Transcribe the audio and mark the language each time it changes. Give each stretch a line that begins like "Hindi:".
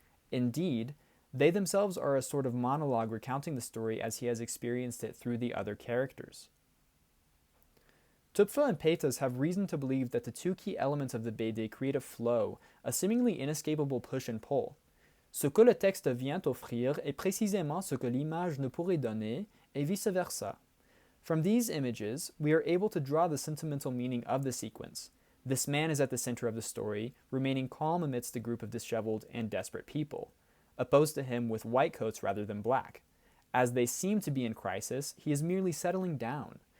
English: Indeed, they themselves are a sort of monologue recounting the story as he has experienced it through the other characters. Tupfer and Peters have reason to believe that the two key elements of the BD create a flow, a seemingly inescapable push and pull.
French: Ce que le texte vient offrir est précisément ce que l'image ne pourrait donner, et vice-versa.
English: From these images, we are able to draw the sentimental meaning of the sequence. This man is at the center of the story, remaining calm amidst a group of disheveled and desperate people, opposed to him with white coats rather than black. As they seem to be in crisis, he is merely settling down.